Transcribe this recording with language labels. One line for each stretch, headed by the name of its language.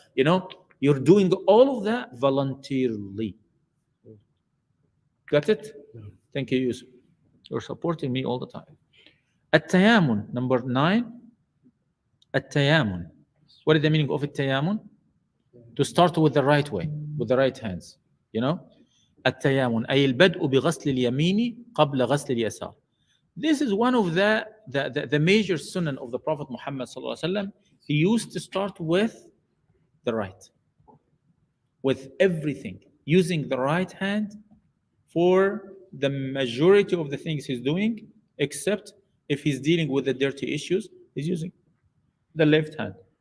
English: You're doing all of that voluntarily. Got it? Thank you, Yusuf. You're supporting me all the time. At-tayamun, number 9. At-tayamun. What is the meaning of at-tayamun? To start with the right way, with the right hands.
Arabic: التيامن أي البدء بغسل اليمين قبل غسل اليسار.
English: This is one of the major sunnah of the Prophet Muhammad sallallahu alaihi wasallam. He used to start with the right, with everything, using the right hand for the majority of the things he's doing, except if he's dealing with the dirty issues, he's using the left hand.